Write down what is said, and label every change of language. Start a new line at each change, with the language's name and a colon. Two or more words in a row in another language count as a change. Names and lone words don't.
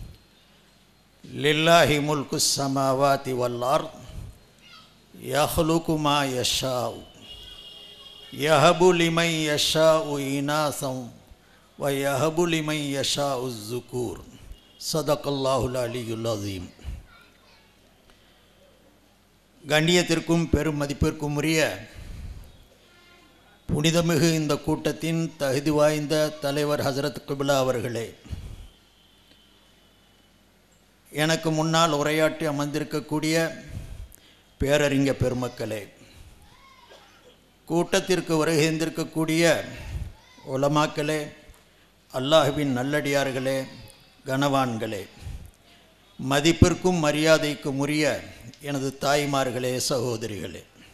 Arabic: لله ملك السماوات والأرض يخلق ما يشاء يهب لمن يشاء إناثا ويهب لمن يشاء الذكور. صدق الله العلي العظيم.
Tamil: கண்ணியத்திற்கும் பெரும் மதிப்பிற்கும் உரிய புனிதமிகு இந்த கூட்டத்தின் தகுதி வாய்ந்த தலைவர் ஹசரத் கிப்லா அவர்களே, எனக்கு முன்னால் உரையாற்றி அமர்ந்திருக்கக்கூடிய பேரறிஞ பெருமக்களே, கூட்டத்திற்கு வருகின்றிருக்கக்கூடிய உலமாக்களே, அல்லாஹ்வின் நல்லடியார்களே, கனவான்களே, மதிப்பிற்கும் மரியாதைக்கும் உரிய எனது தாய்மார்களே, சகோதரிகளே,